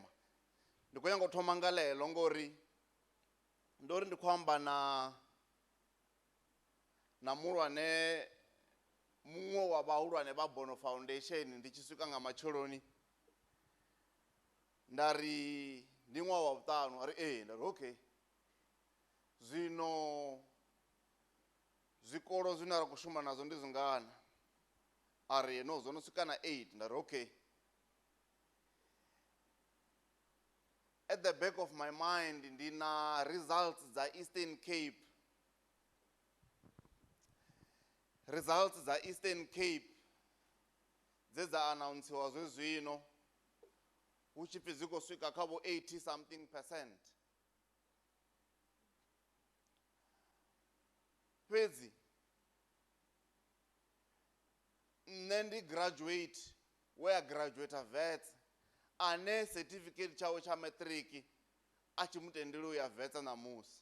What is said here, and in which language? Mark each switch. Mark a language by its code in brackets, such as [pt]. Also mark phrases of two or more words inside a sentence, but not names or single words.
[ve] Ndi khou nyanga u thoma nga ḽeḽo ngori ndo ri ndi khou amba na muṅwe wa vhahulwane vha Bono Foundation ndi tshi swika nga matsheloni. Nda ri ndi ṅwaha wa vhuṱanu, a ri nda ri okay. Zwino zwikolo zwine ra khou shuma nazwo ndi zwingana? A ri no, zwo no swika na 8. Nda ri okay. [en] At the back of my mind [ve] ndi na [en] results dza Eastern Cape. [ve] Results dza Eastern Cape dze dza announcewa zwino hu tshi pfi dzi khou swika kha vho 80 [en] something percent. [ve] Fhedzi nṋe ndi graduate we a graduate vets ane certificate tshawe tsha matric a tshi mutendeli u ya vets ṋamusi.